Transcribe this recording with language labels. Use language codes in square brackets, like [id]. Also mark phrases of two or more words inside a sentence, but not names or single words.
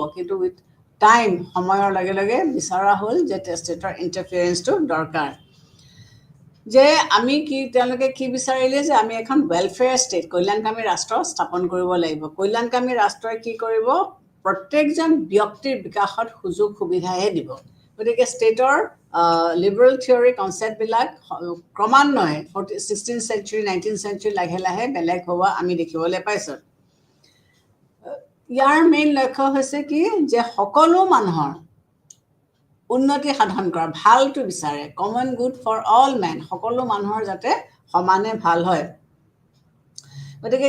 [as] কিন্তু [en] with time [as] সময়ৰ লগে লগে বিচৰা হ'ল যে ষ্টেটৰ ইণ্টাৰফিয়াৰেঞ্চটো দৰকাৰ যে আমি তেওঁলোকে কি বিচাৰিলে যে আমি এখন [en] welfare state [as] কল্যাণকামী ৰাষ্ট্ৰ স্থাপন কৰিব লাগিব কল্যাণকামী ৰাষ্ট্ৰই কি কৰিব প্ৰত্যেকজন ব্যক্তিৰ বিকাশত সুযোগ সুবিধাহে দিব গতিকে ষ্টেটৰ [en] liberal theory [as] কনচেপ্টবিলাক ক্ৰমান্বয়ে [en] 16th century 19th century [as] লাহে লাহে বেলেগ হোৱা আমি দেখিবলৈ পাইছোঁ ইয়াৰ মেইন লক্ষ্য হৈছে কি যে সকলো মানুহৰ উন্নতি সাধন কৰা ভালটো বিচাৰে [en] common good for all men [as] সকলো মানুহৰ যাতে সমানে ভাল হয় গতিকে